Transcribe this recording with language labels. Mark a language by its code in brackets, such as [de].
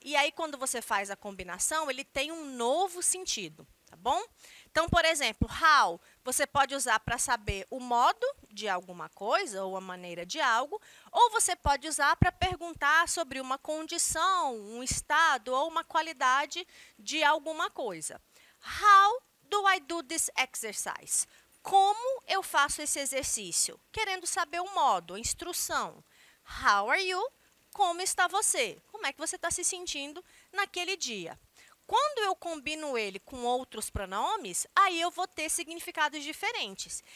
[pt] E aí, quando você faz a combinação, ele tem um novo sentido, tá bom? Então, por exemplo, how você pode usar para saber o modo de alguma coisa ou a maneira de algo, ou você pode usar para perguntar sobre uma condição, um estado ou uma qualidade de alguma coisa. [en] How do I do this exercise? [pt] Como eu faço esse exercício? Querendo saber o modo, a instrução. [en] How are you? [pt] Como está você? Como é que você está se sentindo naquele dia? Quando eu combino ele com outros pronomes, aí eu vou ter significados diferentes.